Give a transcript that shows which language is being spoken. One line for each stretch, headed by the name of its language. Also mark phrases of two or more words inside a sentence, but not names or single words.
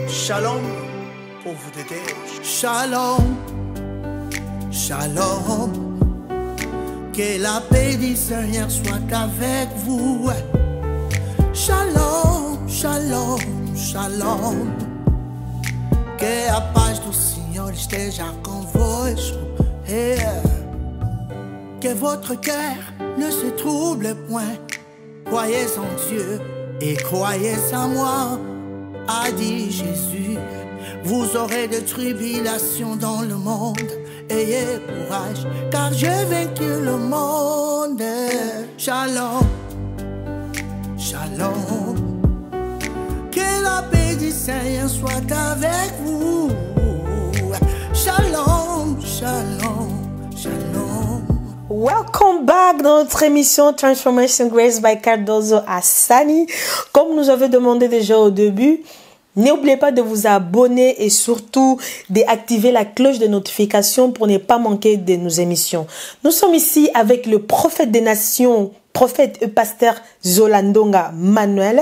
French: Shalom, pauvre de Dieu.
Hebrew: Shalom, shalom.
French: Que la paix du Seigneur soit avec vous.
Hebrew: Shalom, shalom, shalom.
Portuguese: Que a paz do Senhor esteja convosco.
French: Que votre cœur ne se trouble point. Croyez en Dieu et croyez en moi, a dit Jésus. Vous aurez des tribulations dans le monde. Ayez courage, car j'ai vaincu le monde.
Hebrew: Shalom, shalom.
French: Que la paix du Seigneur soit avec vous.
Hebrew: Shalom, shalom, shalom.
English: Welcome back
French: dans notre émission Transformation Grace by Cardozo Hassani. Comme nous avons demandé déjà au début, n'oubliez pas de vous abonner et surtout d'activer la cloche de notification pour ne pas manquer de nos émissions. Nous sommes ici avec le prophète des nations, prophète et pasteur Zolandonga Manuel.